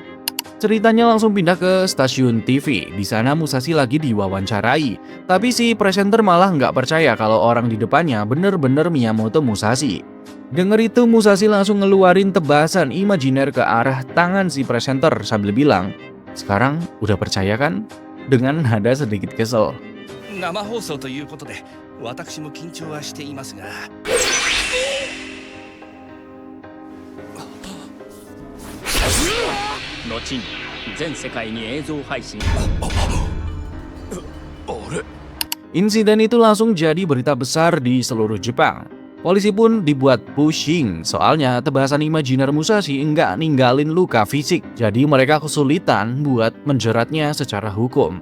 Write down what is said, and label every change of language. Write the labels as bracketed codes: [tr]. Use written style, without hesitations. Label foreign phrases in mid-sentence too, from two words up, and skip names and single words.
[id] Ceritanya langsung pindah ke stasiun TV. Di sana Musashi lagi diwawancarai. Tapi si presenter malah nggak percaya kalau orang di depannya bener-bener Miyamoto Musashi. Dengar itu Musashi langsung ngeluarin tebasan imajiner ke arah tangan si presenter sambil bilang, "Sekarang udah percaya kan?" Dengan nada sedikit kesel. [ja] 生放送ということで私も緊張はしていますが後に全世界に映像配信 [id] Insiden itu langsung jadi berita besar di seluruh Jepang. Polisi pun dibuat pusing, soalnya tebasan imajiner Musashi enggak ninggalin luka fisik, jadi mereka kesulitan buat menjeratnya secara hukum.